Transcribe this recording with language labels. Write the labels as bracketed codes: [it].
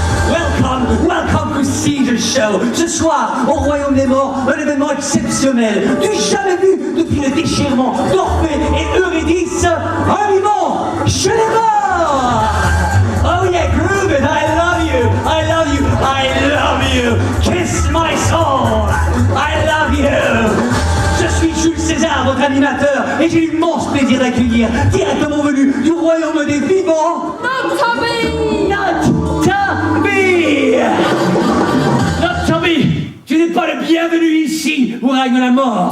[en] Welcome to Caesar Show. [fr] Ce soir, au Royaume des Morts, un événement exceptionnel, du jamais vu depuis le déchirement d'Orphée et Eurydice, un vivant chez les morts. [en] Oh yeah, groove it, I love you, I love you, I love you. Kiss my soul, I love you. [fr] Je suis Jules César, votre animateur, et j'ai l'immense plaisir d'accueillir, directement venu du Royaume des vivants, Non, Toby! [en] Not Toby! Not Toby! [fr] Tu n'es pas le bienvenu ici au règne de la mort!